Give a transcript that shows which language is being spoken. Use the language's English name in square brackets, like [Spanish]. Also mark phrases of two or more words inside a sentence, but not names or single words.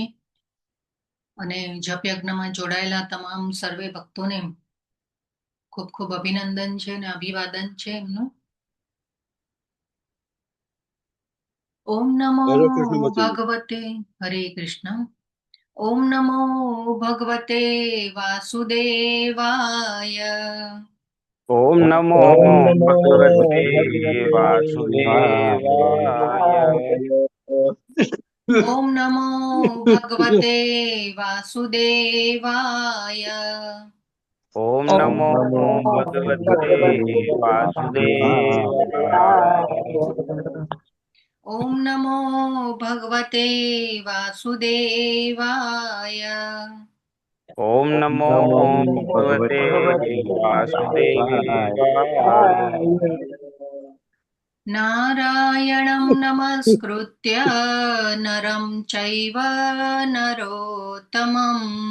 [Gujarati] અને જપ યજ્ઞમાં જોડાયેલા તમામ સર્વે ભક્તોને ખૂબ ખૂબ અભિનંદન છે અને અભિવાદન છે એમનું. [Sanskrit] ઓમ નમો ભગવતે. હરે કૃષ્ણ. ઓમ નમો ભગવતે વાસુદેવાય. ओम नमो भगवते वासुदेवाय. ઓમ નમો ભગવતે વાસુદેવાય. ओम नमो भगवते वासुदेवाय. ઓમ નમો ભગવતે વાસુદેવાય. ओम नमो भगवते वासुदेवाय. नारायणं नमस्कृत्य नरं चैव नरोत्तमम्